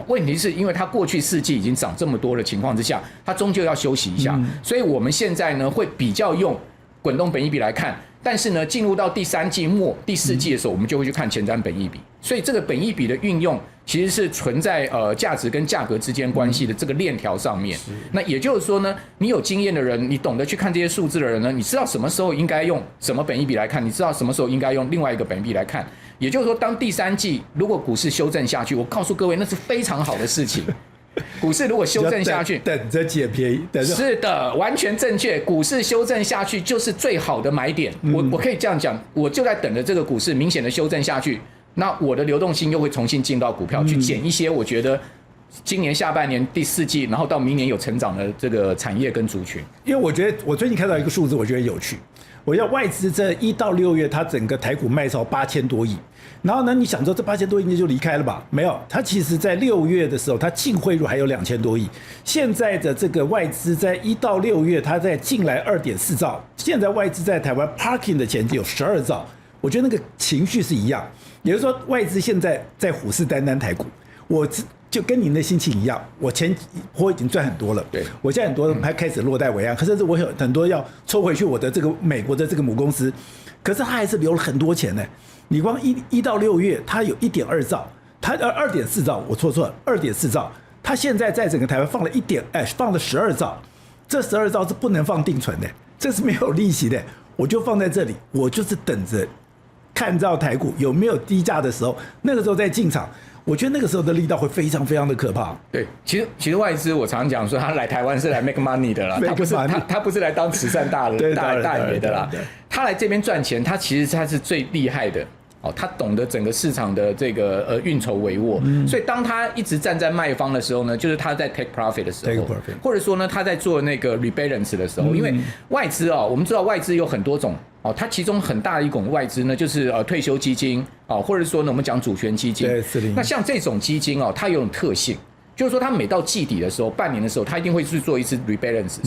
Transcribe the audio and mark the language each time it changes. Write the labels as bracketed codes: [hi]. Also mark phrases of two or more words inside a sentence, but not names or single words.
[zh] 問題是因為它過去4季已經漲這麼多的情況之下，它終究要休息一下，所以我們現在呢會比較用滾動本益比來看。但是呢，進入到第3季末、第4季的時候，我們就會去看前瞻本益比。所以這個本益比的運用，其實是存在價值跟價格之間關係的這個鏈條上面。那也就是說呢，你有經驗的人，你懂得去看這些數字的人呢，你知道什麼時候應該用什麼本益比來看，你知道什麼時候應該用另外一個本益比來看。也就是說，當第3季如果股市修正下去，我告訴各位，那是非常好的事情。股市如果修正下去，等着撿便宜，是的，完全正確。股市修正下去就是最好的買點。我可以這樣講，我就在等着這個股市明顯的修正下去，那我的流動性又會重新進到股票，去撿一些我覺得今年下半年第4季，然後到明年有成長的這個產業跟族群。因為我覺得我最近看到一個數字，我覺得有趣。我要外資這1到6月，它整個台股賣超8000多億，然後呢，你想說這8000多億就離開了吧？沒有，它其實在6月的時候，它淨匯入還有2000多億。現在的這個外資在1到6月，它在進來2.4兆。現在外資在台灣 parking 的錢有12兆，我覺得那個情緒是一樣。也就是說，外資現在在虎視眈眈台股，就跟你的心情一樣，我前波已經賺很多了，对，我現在很多還開始落袋為安，可是我有很多要抽回去我的這個美國的這個母公司，可是他還是留了很多錢呢。你光1到6月，他有1.2兆，他2.4兆，我錯了，2.4兆，他現在在整個台灣放了放了12兆，這12兆是不能放定存的，這是沒有利息的，我就放在這裡，我就是等着看到台股有沒有低價的時候，那個時候再進場。我覺得那個時候的力道會非常非常的可怕。對，其實外資我常常講說，他來台灣是來 [en] make money [zh] 的啦，他不是來當慈善大爺的啦。他來這邊賺錢，他其實他是最厲害的哦，他懂得整個市場的這個運籌帷幄。所以當他一直站在賣方的時候呢，就是他在 [en] take profit [zh] 的時候，或者說呢他在做那個 rebalance 的時候，因為外資我們知道外資有很多種。它其中很大的一種外資呢，就是退休基金或者說呢，我們講主權基金。那像這種基金它有種特性，就是說它每到季底的時候、半年的時候，它一定會去做一次 rebalance。